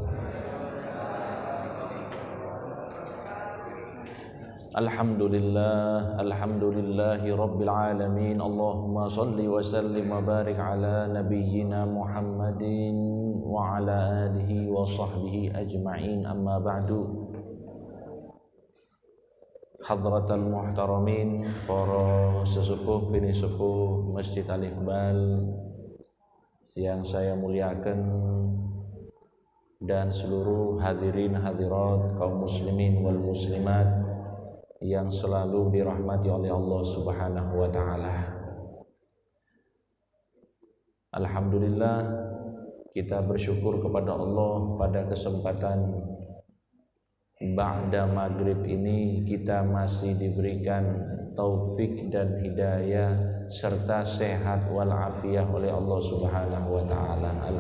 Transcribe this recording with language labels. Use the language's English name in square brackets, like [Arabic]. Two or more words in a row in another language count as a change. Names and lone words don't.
[Arabic] الحمد لله رب العالمين. اللهم صل وسلم وبارك على نبينا محمد وعلى آله وصحبه أجمعين أما بعد. حضرة المحترمين, [Indonesian] para sesepuh bini sepuh Masjid Al-Iqbal yang saya muliakan, dan seluruh hadirin hadirat kaum [Arabic] المسلمين والمسلمات [Indonesian] yang selalu dirahmati oleh Allah [Arabic] سبحانه وتعالى. [Indonesian] Alhamdulillah, kita bersyukur kepada Allah pada kesempatan ba'da maghrib ini kita masih diberikan taufik dan hidayah serta sehat walafiat oleh Allah [Arabic] سبحانه وتعالى.